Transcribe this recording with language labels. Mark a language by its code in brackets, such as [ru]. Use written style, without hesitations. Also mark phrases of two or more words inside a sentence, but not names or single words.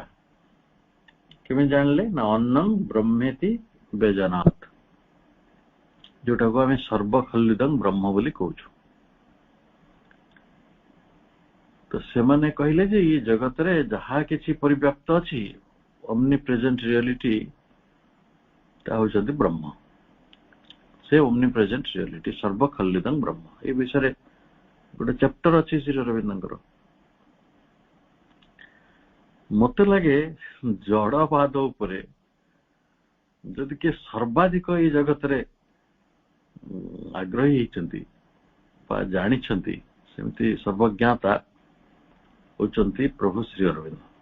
[or] କେମିତି ଜାଣିଲେ? ନା [sa] ଅନ୍ନଂ ବ୍ରହ୍ମେତି ବେଜନାତ୍, [or] ଯୋଉଟାକୁ ଆମେ [sa] ସର୍ବଖଲ୍ଲିଦଂ ବ୍ରହ୍ମ [or] ବୋଲି କହୁଛୁ। ତ ସେମାନେ କହିଲେ ଯେ ଏ ଜଗତରେ ଯାହା କିଛି ପରିବ୍ୟାପ୍ତ ଅଛି, [en] omni present reality, [or] ତା ହଉଛନ୍ତି ବ୍ରହ୍ମ। ସେ [en] omni present reality [sa] ସର୍ବଖଲ୍ଲିଦଂ ବ୍ରହ୍ମ। [or] ଏ ବିଷୟରେ ଗୋଟେ ଚାପ୍ଟର ଅଛି ଶ୍ରୀ ଅରବିନ୍ଦଙ୍କର। ମତେ ଲାଗେ ଜଡବାଦ ଉପରେ ଯଦି କିଏ ସର୍ବାଧିକ ଏଇ ଜଗତରେ ଆଗ୍ରହୀ ହେଇଛନ୍ତି ବା ଜାଣିଛନ୍ତି, ସେମିତି ସର୍ବଜ୍ଞାତା ହଉଛନ୍ତି ପ୍ରଭୁ ଶ୍ରୀ ଅରବିନ୍ଦ।